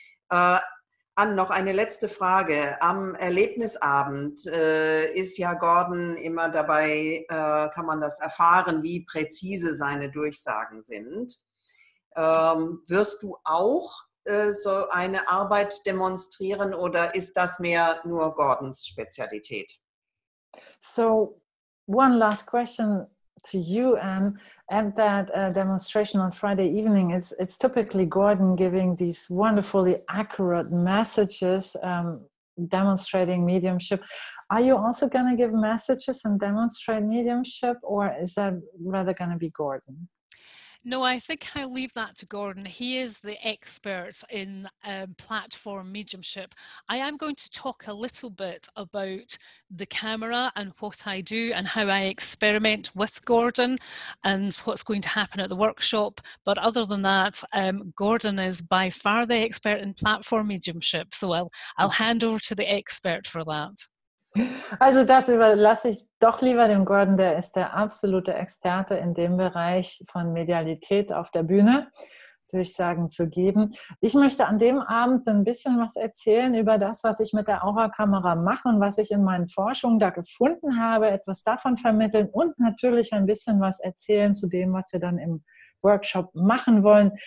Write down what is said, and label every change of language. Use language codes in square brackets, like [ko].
[de] Ann, noch eine letzte Frage. Am Erlebnisabend ist ja Gordon immer dabei, kann man das erfahren, wie präzise seine Durchsagen sind. Wirst du auch so eine Arbeit demonstrieren oder ist das mehr nur Gordons Spezialität? [en] So, one last question to you, Ann. At that demonstration on Friday evening, it's typically Gordon giving these wonderfully accurate messages, demonstrating mediumship. Are you also going to give messages and demonstrate mediumship, or is that rather going to be Gordon? No, I think I'll leave that to Gordon. He is the expert in platform mediumship. I am going to talk a little bit about the camera and what I do and how I experiment with Gordon and what's going to happen at the workshop. But other than that, Gordon is by far the expert in platform mediumship. So I'll hand over to the expert for that. [de] Also das überlasse ich doch lieber dem Gordon, der ist der absolute Experte in dem Bereich von Medialität auf der Bühne, Durchsagen zu geben. Ich möchte an dem Abend ein bisschen was erzählen über das, was ich mit der Aura-Kamera mache und was ich in meinen Forschungen da gefunden habe, etwas davon vermitteln und natürlich ein bisschen was erzählen zu dem, was wir dann im Workshop machen wollen.